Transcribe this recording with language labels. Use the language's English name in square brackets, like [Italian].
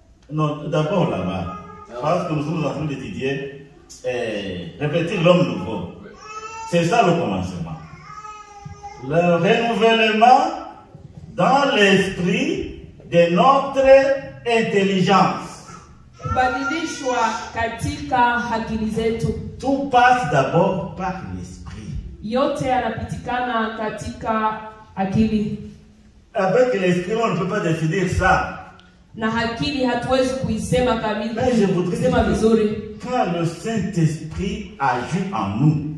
[French] Non, d'abord là-bas. Parce que nous sommes en train d'étudier, répéter l'homme nouveau. C'est ça le commencement. Le renouvellement dans l'esprit de notre intelligence. [Swahili] Kubadilishwa katika akili zetu. [French] Tout passe d'abord par l'esprit. [Swahili] Yote yanapitikana katika akili. [French] Avec l'esprit, on ne peut pas définir ça. [Swahili] Na akili hatuwezi kuisema kabisa, [French] Mais je voudrais [Swahili] kusema vizuri. [French] quand le Saint-Esprit agit en nous,